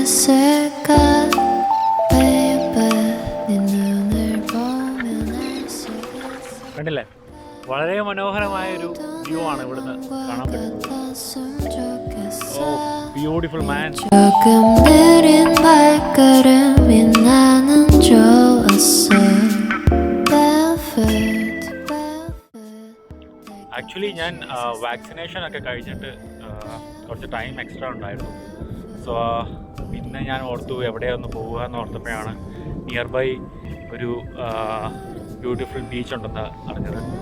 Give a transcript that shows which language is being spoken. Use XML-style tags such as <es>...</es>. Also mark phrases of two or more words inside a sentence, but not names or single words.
<ko>있을까 baby 네 눈을 보면 알 수 있어</ko> <ml>കണ്ടില്ലേ വളരെ മനോഹരമായൊരു വ്യൂ ആണ് ഇവിടുന്ന് കാണാൻ പറ്റുന്നത്.</ml> <en>beautiful man.</en> <ko>조금 느린 발걸음이 나는 좋았어</ko> <ml>ആക്ച്വലി ഞാൻ വാക്സിനേഷൻ ഒക്കെ കഴിഞ്ഞിട്ട് കുറച്ച്</ml> <en>time extra</en> <ml>ഉണ്ടായിരുന്നു. സോ പിന്നെ ഞാൻ ഓർത്തു എവിടെയൊന്ന് പോവുക എന്ന് ഓർത്തപ്പോഴാണ്</ml> <en>near by</en> <ml>ഒരു</ml> <en>beautiful beach</en> <ml>ഉണ്ടെന്ന് അറിഞ്ഞത്.</ml>